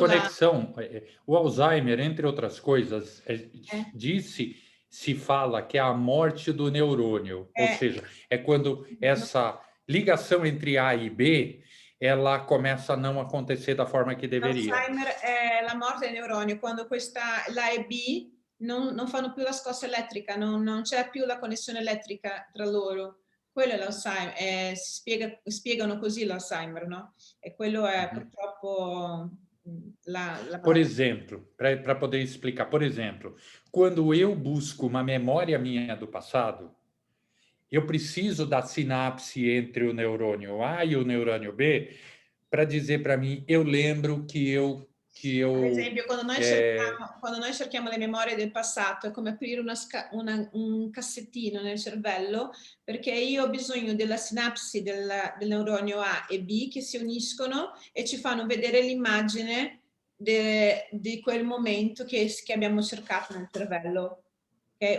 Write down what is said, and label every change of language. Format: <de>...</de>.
<pt>conexão, o Alzheimer, entre outras coisas, disse se fala que é a morte do neurônio, ou seja, é quando essa ligação entre A e B ela começa a não acontecer da forma que deveria.</pt> <it>L'Alzheimer è la morte del neurone, quando l'A e B non fanno più la scossa elettrica, non c'è più la connessione elettrica tra loro. Quello è l'Alzheimer, spiegano così l'Alzheimer, no? E quello è purtroppo la</it> <pt>Por</pt> <it>morte.</it> <pt>exemplo, para poder explicar, por exemplo, quando eu busco uma memória minha do passado, eu preciso da sinapse entre o neurônio A e o neurônio B para dizer para mim, eu lembro que</pt> <it>Ad esempio, quando noi cerchiamo le memorie del passato, è come aprire un cassettino nel cervello, perché io ho bisogno della sinapsi del neuronio A e B che si uniscono e ci fanno vedere l'immagine di quel momento che abbiamo cercato nel cervello. Okay?</it>